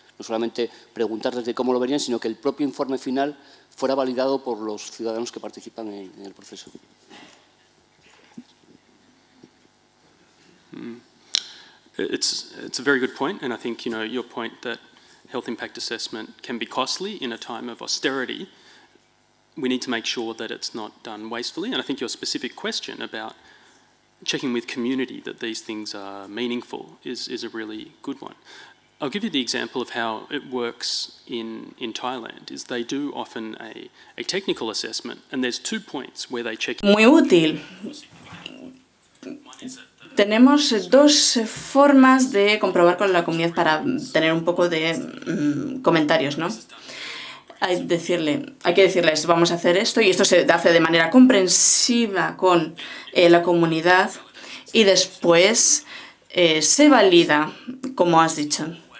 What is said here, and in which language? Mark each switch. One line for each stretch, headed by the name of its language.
Spanish: No solamente preguntarles de cómo lo verían, sino que el propio informe final fuera validado por los ciudadanos que participan en el proceso.
English: It's a very good point, and I think your point that health impact assessment can be costly in a time of austerity. We need to make sure that it's not done wastefully, and I think your specific question about checking with community that these things are meaningful is a really good one. I'll give you the example of how it works in Thailand, is they do often a technical assessment, and there's 2 points where they check.
Spanish: Muy útil. Tenemos 2 formas de comprobar con la comunidad para tener un poco de comentarios, ¿no? Hay que decirles, vamos a hacer esto, y esto se hace de manera comprensiva con la comunidad, y después se valida, como has dicho.